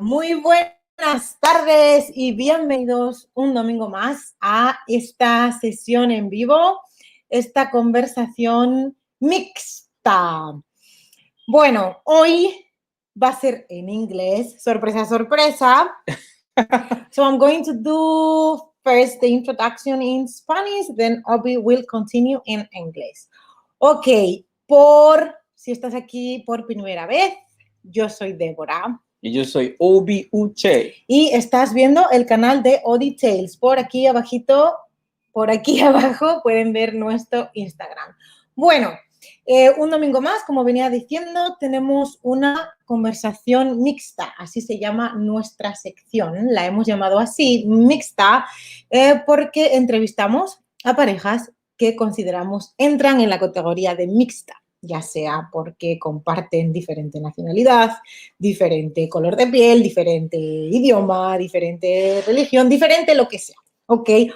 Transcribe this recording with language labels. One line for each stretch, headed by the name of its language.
Spanish: Muy buenas tardes y bienvenidos un domingo más a esta sesión en vivo, esta conversación mixta. Bueno, hoy va a ser en inglés, sorpresa, sorpresa.
English: So I'm going to do first the introduction in Spanish, then Obi will continue in English.
Spanish: Ok, si estás aquí por primera vez, yo soy Débora. Y yo soy Obi Uche. Y estás viendo el canal de Untitled. Por aquí abajito, por aquí abajo pueden ver nuestro Instagram. Bueno, un domingo más, como venía diciendo, tenemos una conversación mixta, así se llama nuestra sección, la hemos llamado así, mixta, porque entrevistamos a parejas que consideramos entran en la categoría de mixta, ya sea porque comparten diferente nacionalidad, diferente color de piel, diferente idioma, diferente religión, diferente lo que sea, ¿ok?